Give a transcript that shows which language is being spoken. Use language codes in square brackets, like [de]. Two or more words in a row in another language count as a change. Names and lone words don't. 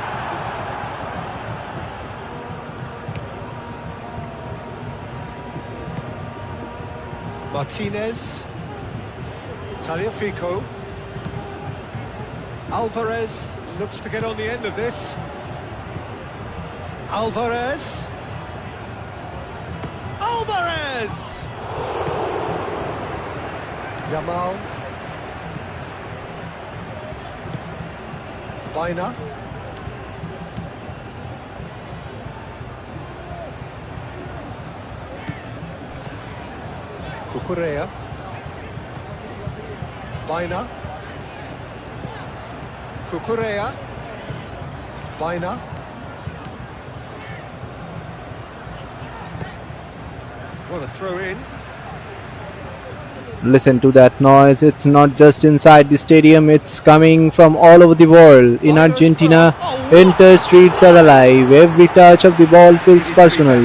[en] Martinez. Tagliafico. Alvarez looks to get on the end of this. Alvarez. Alvarez! Yamal. Baina. Cucurella. Baina. Cucurella. Baina. What a throw in. Listen to that noise. It's not just inside the stadium, it's coming from all over the world. In Argentina, entire streets are alive. Every touch of the ball feels personal.